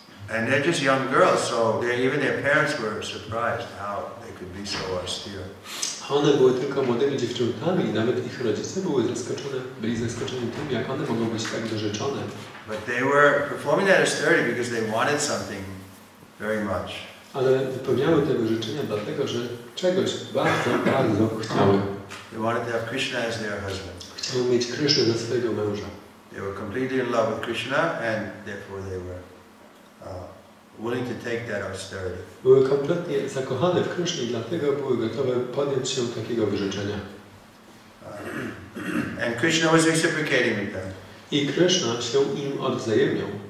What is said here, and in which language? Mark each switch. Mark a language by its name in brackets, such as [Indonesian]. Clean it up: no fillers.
[English] And they're just young girls, so even their parents were surprised how they could be so austere. [Polish] One były tylko młodymi dziewczętami i nawet ich rodzice byli zaskoczeni tym, jak one mogą być tak wyrzeczone. [English] But they were performing that austerity because they wanted something very much. [Polish] Ale wypełniały te wyrzeczenia dlatego, że czegoś bardzo, bardzo chciały. [English] They wanted to have Krishna as their husband. [Polish] Chciały mieć Krysznę za swojego męża. [English] They were completely in love with Krishna, and therefore they were willing to take that austerity. [Polish] Były kompletnie zakochane w Krysznie i dlatego były gotowe podjąć się takiego wyrzeczenia. [English] And Krishna was reciprocating with them. [Polish] I Kryszna się im odwzajemniał.